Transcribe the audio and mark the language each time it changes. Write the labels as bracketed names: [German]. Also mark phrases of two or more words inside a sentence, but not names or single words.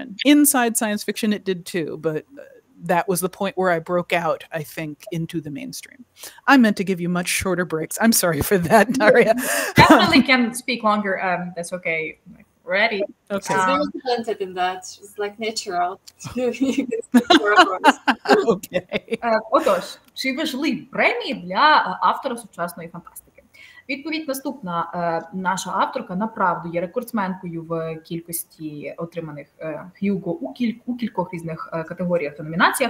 [English] Inside science fiction, it did too, but that was the point where I broke out, I think, into the mainstream. I meant to give you much shorter breaks. I'm sorry for that, Daria. Definitely can speak longer. That's okay. Ready. Okay. She's very talented in that. She's like natural. Okay. [Ukrainian] Отож, чи важливі премії для автора сучасної фантастики? Відповідь наступна. Наша авторка, направду, є рекордсменкою в кількості отриманих Г'юґо у кількох різних категоріях та номінаціях.